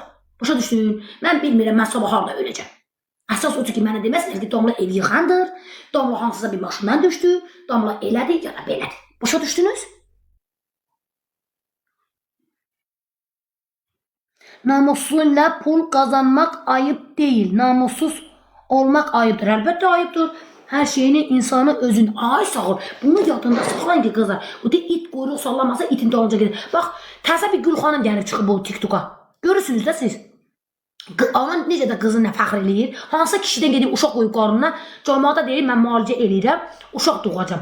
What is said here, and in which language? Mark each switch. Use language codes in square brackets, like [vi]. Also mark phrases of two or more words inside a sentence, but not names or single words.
[az] Başa düşdün? Mən bilmirəm, mən sabah harda öləcəm. Əsas odur ki, mənə deməsinlər ki, Damla ev yıxandır, Damla hansısa bir maşından düşdü, Damla elədir ya da belədir. Başa düşdünüz? [tr] Namusuyla pul kazanmak ayıp değil. Namussuz olmak ayıptır. Elbette ayıptır. Her şeyini insanı özün. Ay sağ ol. [az] Bunu yadında saxlayın ki kızlar. O da it quyruq sallamasa itin dalınca gedir. Bax, təzə bir Gül xanım gəlib çıxıb bu TikTok'a. Görürsünüz də siz. Ana necə də qızı nə fəxr eləyir. Hansı kişidən gedib uşaq qoyub qarnına. Cəmaata deyir, mən müalicə eləyirəm. Uşaq doğacam.